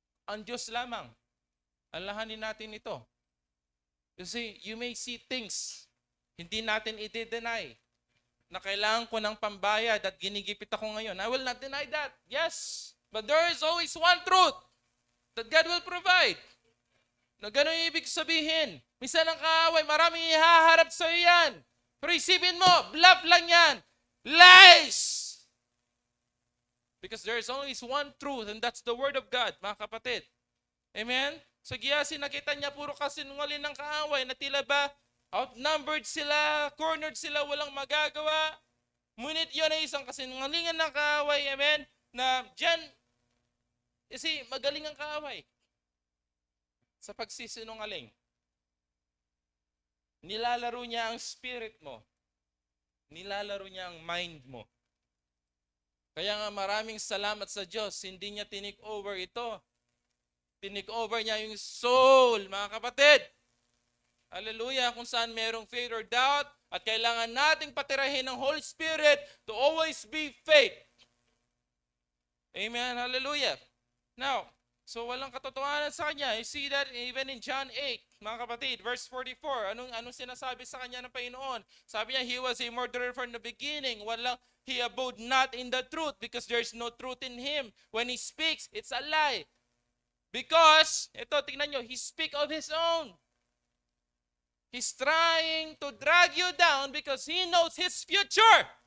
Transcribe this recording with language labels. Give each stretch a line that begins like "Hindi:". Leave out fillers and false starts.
Filipino: Ang Diyos lamang. Alalahanin natin ito.
English: You see, you may see things,
Filipino: hindi natin i-deny na kailangan ko ng pambayad at ginigipit ako ngayon.
English: I will not deny that.
Filipino: Yes.
English: But there is always one truth that God will provide.
Filipino: Na gano'n yung ibig sabihin. Minsan ang kaaway, maraming ihaharap sa iyo yan. Pero isipin mo, bluff lang yan. Lies!
English: Because there is only one truth and that's the Word of God,
Filipino: mga kapatid. Amen? So Gehazi, nakita niya puro kasinungaling ng kaaway na tila ba outnumbered sila, cornered sila, walang magagawa. Ngunit yun ay isang kasinungalingan ng kaaway, amen? Na dyan, kasi magaling ang kaaway sa pagsisinungaling. Nilalaro niya ang spirit mo. Nilalaro niya ang mind mo. Kaya nga maraming salamat sa Diyos, hindi niya tinik over ito. Tinik over niya yung soul, mga kapatid. Hallelujah, kung saan merong fear or doubt, at kailangan nating patirahin ng Holy Spirit
English: to always be faith.
Filipino: Amen, hallelujah. Now, so walang katotohanan sa kanya.
English: You see that even in John 8,
Filipino: mga kapatid,
English: verse 44.
Filipino: Anong sinasabi sa kanya ng Panginoon? Sabi niya,
English: he was a murderer from the beginning. He abode not in the truth because there's no truth in him. When he speaks, it's a lie. Because,
Filipino: ito, tingnan nyo,
English: he speak of his own. He's trying to drag you down because he knows his future.